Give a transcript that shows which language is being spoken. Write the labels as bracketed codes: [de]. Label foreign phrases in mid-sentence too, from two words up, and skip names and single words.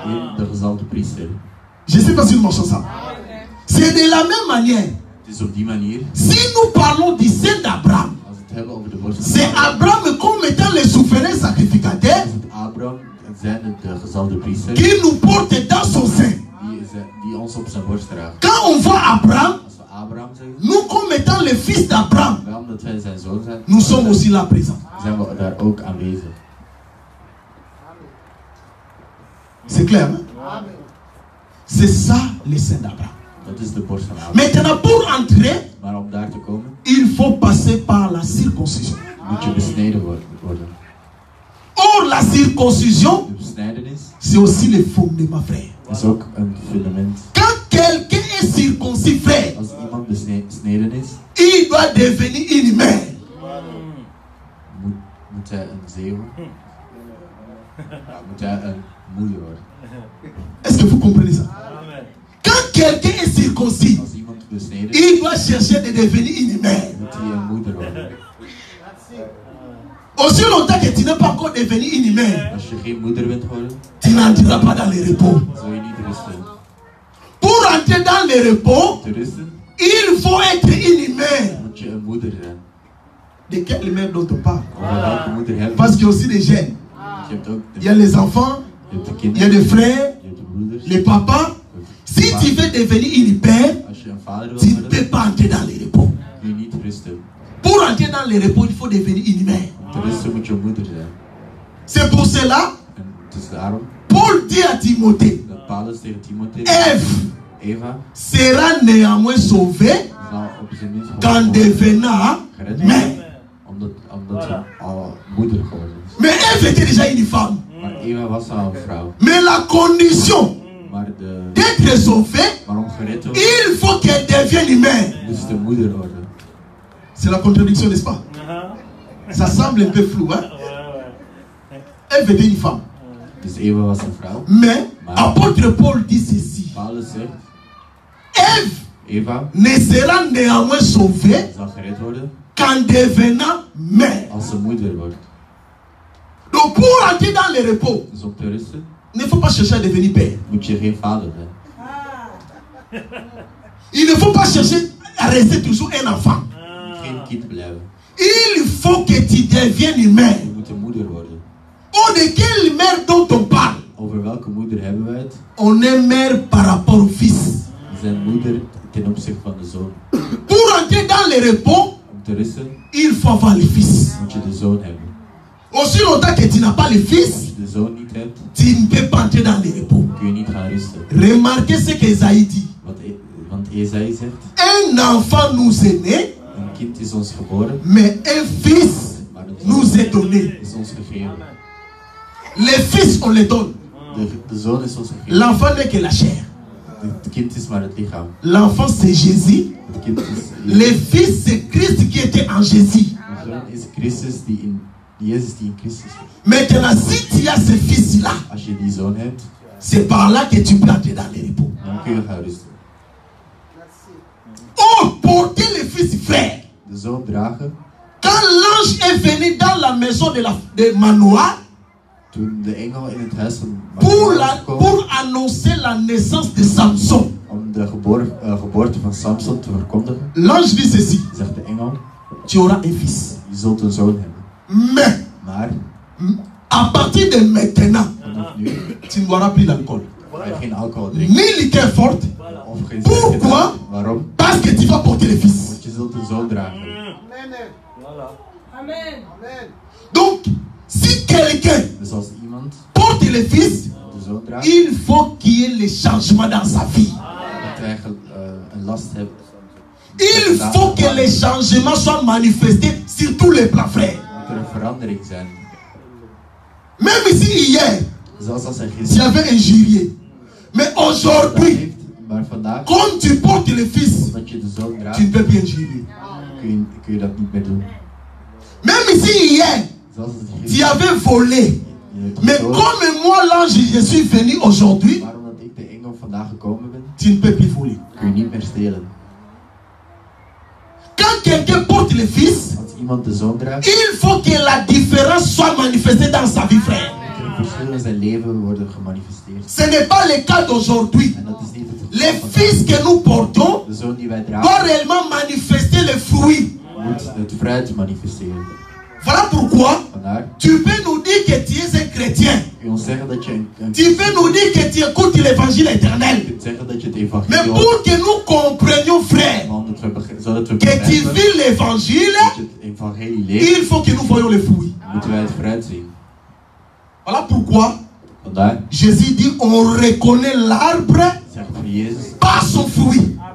[fr] Je ne sais pas si nous marchons ça. C'est de la même manière. Si nous parlons du sein d'Abraham, c'est Abraham comme étant le souverain sacrificateur qui nous porte dans son sein. [nl] zijn borst dragen. [fr] Quand on voit Abraham, [nl] Als we Abraham zeggen, [fr] nous comme étant le fils d'Abraham, [nl] omdat wij zijn zoon zijn, [fr] nous sommes aussi là présents. [nl] zijn we daar ook aanwezig. [fr] C'est clair, hein? C'est ça le sein d'Abraham. [nl] Dat is de borst van Abraham. [fr] Maintenant, pour entrer, [nl] Maar om daar te komen, [fr] il faut passer par la circoncision. [nl] moet je besneden worden. [fr] Or, la circoncision, [nl] De besnijdenis [fr] c'est aussi le fondement, frère. [nl] is ook een fundament. [fr] Quand quelqu'un est circoncis, frère, [nl] Als iemand besneden is, [fr] il doit devenir une mère. [nl] moet hij een zeeuw. Ja, moet hij een moeder worden. [fr] Est-ce que vous comprenez ça? Quand quelqu'un est circoncis, [nl] Als iemand besneden is, [fr] il doit chercher de devenir une mère. [nl] moet hij een moeder worden. [fr] Aussi longtemps que tu n'es pas encore devenu une mère, [nl] Als je geen moeder bent geworden, [fr] tu n'entreras pas dans le repos. [nl] zul je niet rusten. [fr] Pour entrer dans le repos, [nl] Te rusten, [fr] il faut être une mère. [nl] moet je een moeder zijn. [fr] De quelle mère dont on parle? [nl] Over welke moeder hebben we? [fr] Parce qu'il y a aussi des jeunes. [nl] Je hebt ook [fr] Il y a les enfants, [nl] je hebt de [fr] il y a [nl] kinderen, [fr] des frères, [nl] je hebt de broeders. [fr] les papas. Si tu veux devenir une mère, [nl] Als je een vader [fr] tu [nl] wilt [fr] ne [nl] worden, [fr] peux pas entrer dans le repos. [nl] kun je niet rusten. [fr] Pour entrer dans le repos, il faut devenir une mère. [nl] Om te rusten moet je een moeder zijn. [fr] C'est pour cela, [nl] En het is daarom [fr] Paul dit à Timothée, [nl] dat Paulus tegen Timotheus, [fr] Ève [nl] Eva, [fr] sera néanmoins sauvée [nl] zal op zijn minst [fr] qu'en devenant [nl] gered [fr] mère. [nl] worden. Omdat ze al moeder geworden is. [fr] Mais Ève était déjà une femme. [nl] Maar Eva was al een vrouw. [fr] Mais la condition [nl] Maar [fr] d'être sauvée, [nl] om gered te worden, [fr] il faut qu'elle devienne une mère. [nl] moest de moeder worden. [fr] C'est la contradiction, n'est-ce pas? Ça semble un peu flou, hein? Ève était une femme. [nl] Dus Eva was een vrouw. [fr] Mais apôtre Paul dit ceci. [nl] Paulus zegt, [fr] Ève [nl] Eva [fr] ne sera néanmoins sauvée [nl] zal gered worden [fr] qu'en devenant mère. [nl] als ze moeder wordt. [fr] Donc pour entrer dans le repos, [nl] Dus om te rusten [fr] il ne faut pas chercher à devenir père. [nl] moet je geen vader zijn. [fr] Il ne faut pas chercher à rester toujours un enfant. [nl] Geen kind blijven. [fr] Il faut que tu deviennes une mère. [nl] Je moet een moeder worden. [fr] Oh, de quelle mère dont on parle? [nl] Over welke moeder hebben wij het? [fr] On est mère par rapport au fils. [nl] We zijn moeder ten opzichte van de zoon. [fr] Pour entrer dans le repos, [nl] Om te rusten [fr] il faut avoir le fils. [nl] moet je de zoon hebben. [fr] Aussi longtemps que tu n'as pas le [nl] Als [fr] fils, [nl] je de zoon niet hebt, [fr] tu ne peux pas entrer dans le repos. [nl] kun je niet gaan rusten. [fr] Remarquez ce qu'Esaïe dit. [nl] Want Esaïe zegt, [fr] Un enfant nous est né, [nl] een kind is ons geboren, [fr] mais un fils [nl] maar een [fr] nous [nl] zoon [fr] est donné. [nl] is ons gegeven. [fr] Les fils, on les donne. [nl] De zoon is ons gegeven. [fr] L'enfant n'est que la chair. [nl] Het kind is maar het lichaam. [fr] L'enfant, c'est Jésus. [nl] Het kind is... [fr] Le fils, c'est Christ qui était en Jésus. [nl] De zoon is Christus die in... Jezus die in Christus is. [fr] Maintenant, si tu as ce fils-là, [nl] Als je die zoon hebt, [fr] c'est par là que tu peux entrer dans le repos. [nl] dan kun je gaan rusten. [fr] Oh, porter le fils frère. [nl] De zoon dragen. [fr] Quand l'ange est venu dans la maison de Manoah [nl] Toen de engel in het huis van [fr] pour, [nl] Manoah kwam, [fr] pour annoncer la naissance de Samson, [nl] om de geboorte van Samson te verkondigen, [fr] l'ange dit ceci: [nl] zegt de engel, [fr] tu auras un fils. [nl] je zult een zoon hebben. [fr] Mais [nl] Maar [fr] à partir de maintenant, [nl] vanaf nu [fr] tu ne boiras plus l'alcool, [nl] ga je geen alcohol drinken. [fr] ni liqueur forte. [nl] Of geen [fr] Pourquoi? [nl] sterke. Waarom? [fr] Parce que tu vas porter le fils. [nl] Want je zult een zoon dragen. [fr] Amen. Donc, si quelqu'un [nl] Dus als iemand [fr] porte le fils, [nl] de zoon draagt, [fr] il faut qu'il y ait le changement dans sa vie. [nl] dat hij een last heeft. [fr] Il faut que les changements soient manifestés sur tous les plans, frères. [nl] Moet er een verandering zijn. [fr] Même ici, [nl] hier, Zoals als hij [fr] il y [nl] gisteren [fr] avait un juillet. Mais [nl] gedaan [fr] aujourd'hui, [nl] heeft, maar vandaag, [fr] comme tu portes le fils, [nl] omdat je de zoon draagt, [fr] tu ne peux plus injurier. [nl] kun je dat niet meer doen. [fr] Même ici, [nl] hier, Zoals het [fr] tu [nl] gisteren [fr] avais volé. [nl] je hebt [fr] Mais [nl] gestolen, [fr] comme moi, l'ange, je suis venu aujourd'hui, [nl] maar omdat ik de engel vandaag gekomen ben, [fr] tu ne peux plus voler. [nl] kun je niet meer stelen. [fr] Quand quelqu'un porte le fils, [nl] Als iemand de zoon draagt, [fr] il faut que la différence soit manifestée dans sa vie, frère. [nl] moet er een verschil in zijn leven worden gemanifesteerd. [fr] Ce n'est pas le cas d'aujourd'hui. [nl] En dat is niet het geval [fr] Les [nl] van [fr] fils que nous portons [nl] de zoon die wij [fr] doit [nl] dragen, [fr] réellement manifester le fruit. [nl] moet het fruit manifesteren. [fr] Voilà pourquoi [nl] Vandaar [fr] tu peux nous dire que tu es un chrétien. [nl] kun je ons zeggen dat je een [fr] Tu peux nous dire que tu écoutes l'évangile éternel. [nl] kunt zeggen dat je het [fr] Mais pour que nous comprenions, frère, que tu vis l'évangile, il faut que nous voyions les fruits. Voilà pourquoi Jésus dit on reconnaît l'arbre par son fruit.